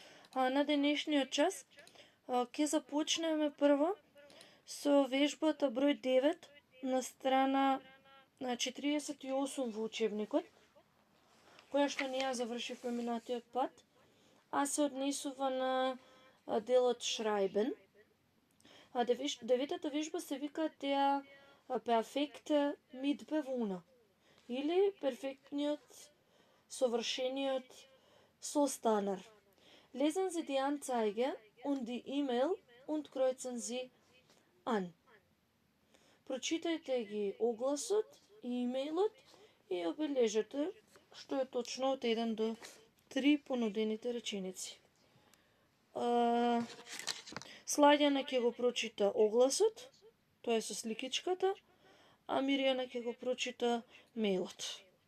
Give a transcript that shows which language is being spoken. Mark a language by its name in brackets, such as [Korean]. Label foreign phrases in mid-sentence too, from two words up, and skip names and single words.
[Macedonian] На денешниот час ќе започнеме прво со вежбата број 9 на страна 48 во учебникот, која што не ја завршивме минатиот пат, а се однесува на делот Шрајбен. Деветата вежба се вика [German] der perfekte Mitbewohner, [Macedonian] или перфектниот, совршениот состанар. [German] Lesen Sie die Anzeige und die E-Mail und kreuzen Sie an. [Macedonian] Прочитајте ги огласот и имејлот и обележете што е точно од 1 до 3 понудените реченици. Слаѓана ќе го прочита огласот, тоа е со сликичката, а Мирјана ќе го прочита мејлот.